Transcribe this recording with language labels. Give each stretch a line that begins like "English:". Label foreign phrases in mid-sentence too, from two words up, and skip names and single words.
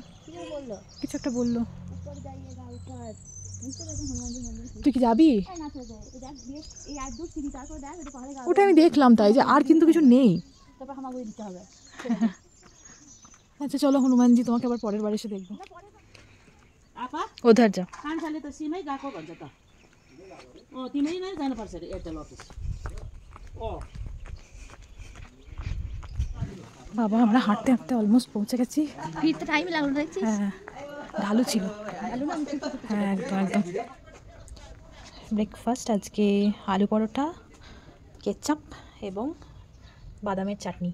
Bangla: কি বললো কিছু একটা বললো।
Hindi: ऊपर जाइएगा ऊपर
Bangla: নিচে দেখুন হনুমানজি মন্দির। তুই কি যাবি? না ছেড়ে দে এই দেখ দিয়ে এই আর দূর সিঁড়ি তারপর দেখ এটা পাহাড়ে গা ওটা আমি দেখলাম, তাই যে আর কিন্তু কিছু নেই। তারপর হামাগুড়ি দিতে হবে। আচ্ছা চলো হনুমানজি তোমাকে আবার পরের বার এসে দেখবো।
Hindi: आपा उधर जा।
Nepali: कान्छाले त सिमै गएको भन्छ त तिमी नै जानुपर्छ अरे एयरटेल अफिस
Bangla: বাবা আমরা হাঁটতে হাঁটতে অলমোস্ট পৌঁছে গেছি। ফিরতে টাইম লাগলো দেখছিস হ্যাঁ, ঢালু ছিল। ভালো না আমি ঠিক করতে হ্যাঁ, একদম একদম। ব্রেকফাস্ট আজকে আলু পরোটা, কেচাপ এবং বাদামের চাটনি।